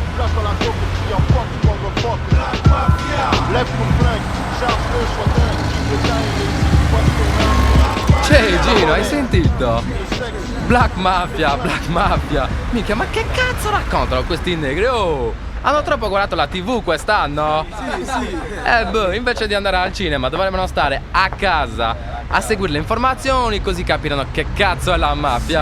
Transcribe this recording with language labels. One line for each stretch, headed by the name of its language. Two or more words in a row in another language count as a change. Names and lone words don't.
French: quand la dope crie en fuck, tu m'en fuck. Lève ton flingue, charge-le, sois dingue.
Italian: Gino, hai sentito? Black Mafia. Minchia, ma che cazzo raccontano questi negri? Oh, hanno troppo guardato la TV quest'anno? Sì. Invece di andare al cinema dovrebbero stare a casa a seguire le informazioni, così capiranno che cazzo è la mafia.